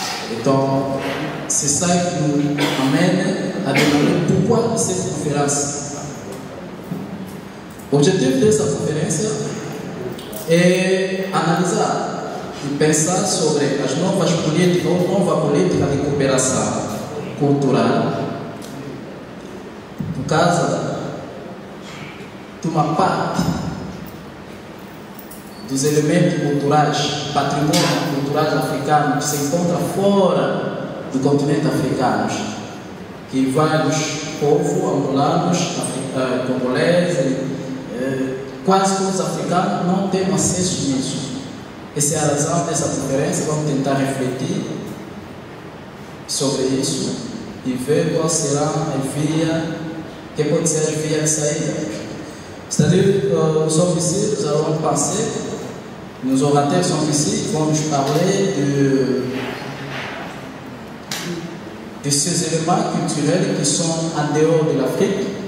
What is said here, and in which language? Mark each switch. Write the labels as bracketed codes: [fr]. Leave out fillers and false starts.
[fr] Et donc, c'est ça qui nous amène à demander pourquoi cette conférence. L'objectif de cette conférence est [pt] analisar e pensar sobre as novas políticas ou nova política de cooperação cultural, por causa de uma parte dos elementos culturais, patrimônio culturais africanos que se encontra fora do continente africano, que vários povos angolanos, congoleses, quase todos os africanos não têm acesso nisso. Essa é a razão dessa conferência. Vamos tentar refletir sobre isso e ver qual será a via, que pode ser a via de saída. [fr] C'est-à-dire, nous sommes ici, nous allons penser, nos orateurs sont ici, vont nous parler de ces éléments culturels qui sont en dehors de l'Afrique.